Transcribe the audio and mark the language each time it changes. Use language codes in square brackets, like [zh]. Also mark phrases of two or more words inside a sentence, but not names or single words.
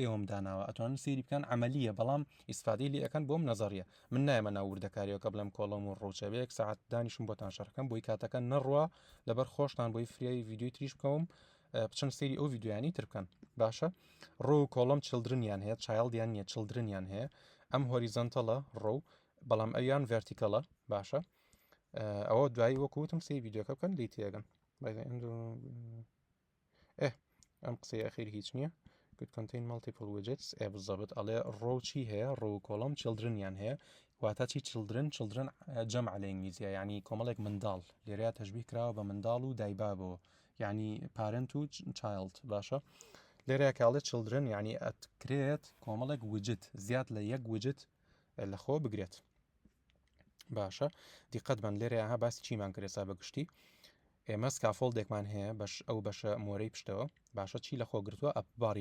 [ckb] ئێوەم داناوە ئەتوانن سێری بکەن عملیە بەڵام ئیسفادەی لێ ئەەکەن بۆم نەزەریە من نایمە ناوردەکاریەوە بڵێم کۆڵۆم و ڕۆچەبەیەک ساعت دانیشم بۆتان شەرەکەم بۆی کاتەکە نەڕوە لەبەر خۆشتان بۆی فریای ڤیددیۆی تریش بکەوم بچەند سێری ئەو ڤیددیویانی تر بکەن باشە ڕۆ کۆڵم چلدرنیان هەیە چایلدیان نیە چلدرنیان هەیە ئەم هۆریزەنتەڵە ڕۆ بەڵام ئەویان ڤێرتیکەڵە باشە ئەوە دوایی وەکوتم سی ڤیددیۆکە بکەن لی تێگەن ئەم قسەی ئەخیر هیچ نییە [en] could contain multiple widgets [ckb] بالضبط ئەڵێ ڕۆ چی هەیە ڕۆ کۆڵم چلدرنیان هەیە واتە چی چلدرن جەمع لە ئینگلیزیە یعنی کۆمەڵێک منداڵ لێرەیە تەشبیه کراوە بە منداڵ و دایبابەوە یعنی پارنت و چایلد باشە لێرە کاڵێت children یعنی ئەتکرێت کۆمەڵێک وجت زیاد لە یەک وجت لەخۆ بگرێت باشە دیقەت بن لێرە ها باسی چیمان کرێسا بەگشتی ئێمە سکافۆڵدێکمان هەیە بەش ئەو بەشە مۆرەی پشتەوە باشە چی لە خۆگرتووە ئەباری